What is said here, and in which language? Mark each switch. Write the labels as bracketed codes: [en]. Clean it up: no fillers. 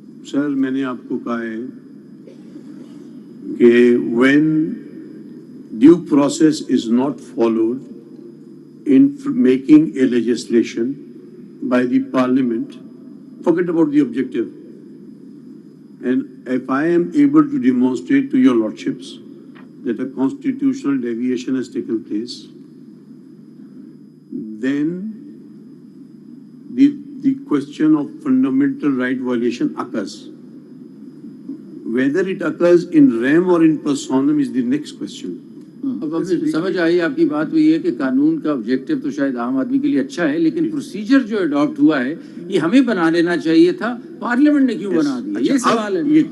[hi] Sir मैंने आपको कहा है कि [en] When due process is not followed in making a legislation by the parliament, forget about the objective. And if I am able to demonstrate to your lordships that a constitutional deviation has taken place, then the question of fundamental right violation occurs. Whether it occurs in rem or in personam is the next question. [hi] अब समझ आई आपकी बात। हुई है कि कानून का objective तो शायद आम आदमी के लिए अच्छा है, लेकिन प्रोसीजर जो अडॉप्ट हुआ है ये हमें बना लेना चाहिए था, पार्लियामेंट ने क्यों बना दिया, ये सवाल है।